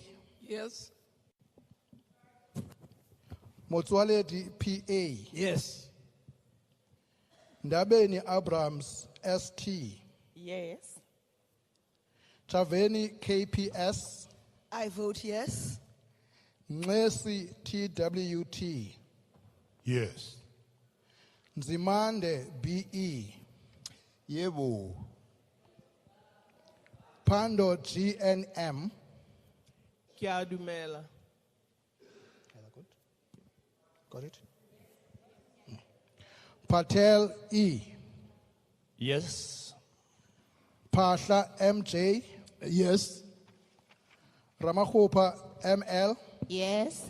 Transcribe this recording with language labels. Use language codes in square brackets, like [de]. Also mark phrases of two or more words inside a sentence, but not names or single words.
[en] Yes. Motswaledi PA. Yes. Ndabeni Abrams ST. Yes. Chaveni KPS. I vote yes. Nxesi TWT. Yes. Nzimande BE. [zu] Yebo. [en] Pando GNM. [tn] Kiadumela. [en] Got it? Patel E. Yes. Pasha MJ. Yes. Ramahupa ML. Yes.